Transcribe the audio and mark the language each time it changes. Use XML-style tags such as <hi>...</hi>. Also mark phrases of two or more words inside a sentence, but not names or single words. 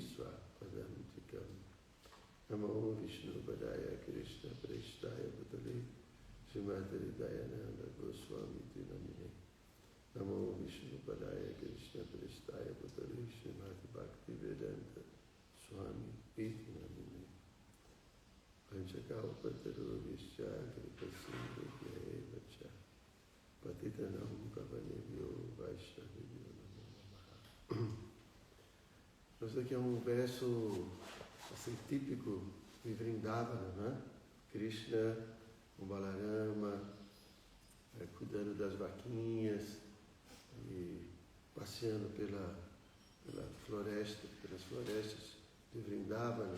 <sa>Swapadam Tikam Namo Vishnu Padaya Krishna Preshtaya Bhutale Srimati Dayananda Goswami Tinamine Namo Vishnu Padaya Krishna Prestaya Bhutale Srimati Bhakti Vedanta Swami Iti Namine Panchakalpataru Vishya Kripasindhu Vyaevacha Patitanam Pavanebhyo Vaishnavibhyo Namo Namaha.</sa> <pt>Esse aqui é um verso assim, típico de Vrindavana, né? Krishna com Balarama, cuidando das vaquinhas e passeando pela floresta, pelas florestas de Vrindavana.</pt>